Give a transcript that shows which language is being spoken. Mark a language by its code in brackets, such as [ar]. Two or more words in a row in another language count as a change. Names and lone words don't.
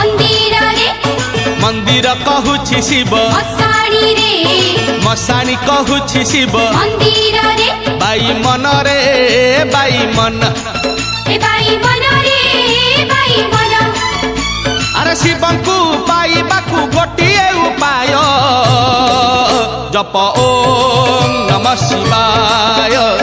[or] ମନ୍ଦିର କହୁଛି ଶିବ ମଶାଣି କହୁଛି ଶିବ ବାଇ ମନ ରେ ବାଇ ମନ ଅରେ ଶିବଙ୍କୁ ପାଇବାକୁ ଗୋଟିଏ ଉପାୟ ଜପ [sa] ओम नमः शिवाय